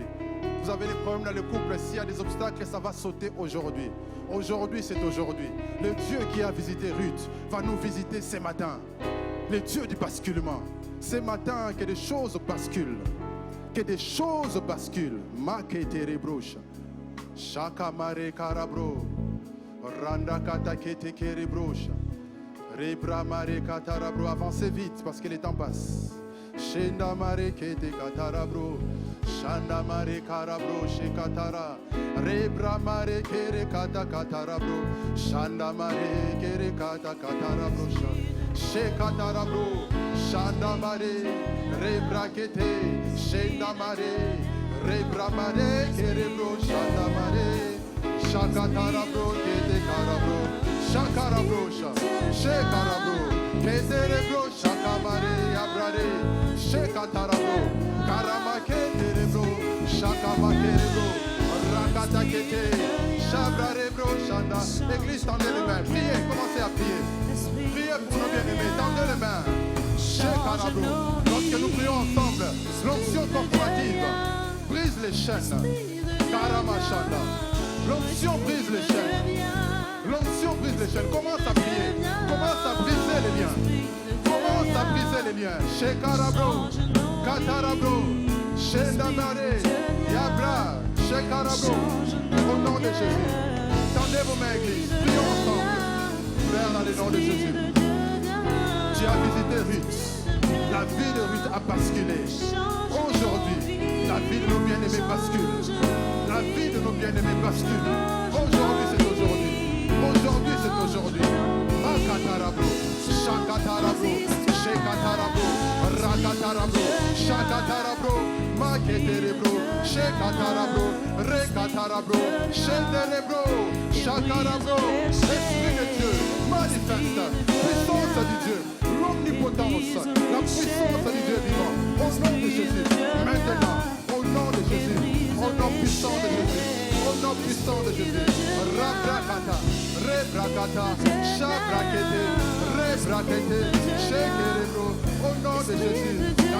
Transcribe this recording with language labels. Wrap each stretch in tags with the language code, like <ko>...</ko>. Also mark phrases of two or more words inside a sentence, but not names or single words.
<fr>Vous avez des problèmes dans le couple, s'il y a des obstacles, ça va sauter aujourd'hui. Aujourd'hui, c'est aujourd'hui. Le Dieu qui a visité Ruth va nous visiter ce matin. Le Dieu du basculement. Ce matin, que des choses basculent. Que des choses basculent. Maketerebrocha. Shaka mare karabro. Randa kata kete kerebrocha. Rebra mare katarabro. Avancez vite parce que le temps passe. Shenda mare kete katarabro. Shanda mare karabro shekatara. Rebra mare kere kata katarabro. Shanda mare kere kata katarabro. Shekatarabro. Shanda mare. Rebra kete. Shenda mare. Rebra mare kerebro. Shanda mare. Shakatarabro kete karabro. Shakarabro. Shekarabro. Keterebro. Shakamare abrare. Shekatarabro. Karamaketerebro. Shakamakerebro. Rakatakete. Shabrarebro. Shanda. Église, tendez les mains. Priez, commencez à prier. Priez pour nos bien-aimés. Tendez les mains. Shekarabro. Lorsque nous prions ensemble, l'onction corporative brise les chaînes. Karamashanda. L'onction brise les chaînes. L'onction brise les chaînes. Commence à prier. Commence à briser les liens. Commence à briser les liens. Shekarabro. Katarabro. Shendamare. Yabra. Shekarabro. Au nom de Jésus. Tendez vos mains, église. Prions ensemble. Père, dans le nom de Jésus. Tu as visité Ruth. La vie de Ruth a basculé. Aujourd'hui, la vie de nos bien-aimés bascule. La vie de nos bien-aimés bascule. Aujourd'hui, c'est aujourd'hui. Aujourd'hui, c'est aujourd'hui. Makatarabro, Shakatarabro, Shekatarabro, Rakatarabro, Shakatarabro, Maketerebro, Shekatarabro, Rekatarabro, Shendelebro, Shakarabro. Esprit de Dieu, manifeste. Puissance du Dieu, l'omnipotence, la puissance du Dieu vivant. Au nom de Jésus, maintenant, au nom de Jésus, au nom puissant de Jésus. Au nom puissant de Jésus, Rabrakata, Rebrakata, Shabrakete, Rebrakete, Shekerebro, au nom de Jésus, dans</fr>